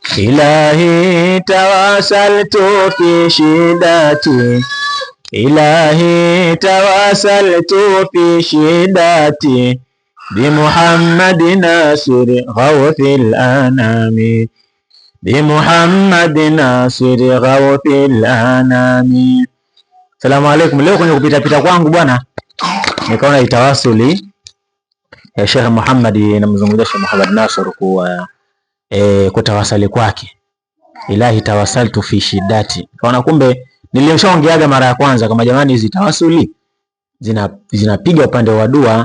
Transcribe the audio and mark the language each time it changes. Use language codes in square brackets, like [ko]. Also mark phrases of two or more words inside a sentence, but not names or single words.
[ar] إلهي توسلت في شدتي إلهي توسلت في شدتي بمحمد ناصر غوث الأنام بمحمد ناصر غوث الأنام. سلام عليكم. [sw] Leo kwenye kupita kwangu bwana, nikaona itawasuli ya Sheikh Muhammad, namzungumzia Sheikh Muhammad Nasr kwa kutawasali kwake, [ar] إلهي توسلت في شدتي. [sw] Kaona kumbe nilimshaongeaga mara ya kwanza kama jamani, hizi tawasuli zinapiga upande wa dua.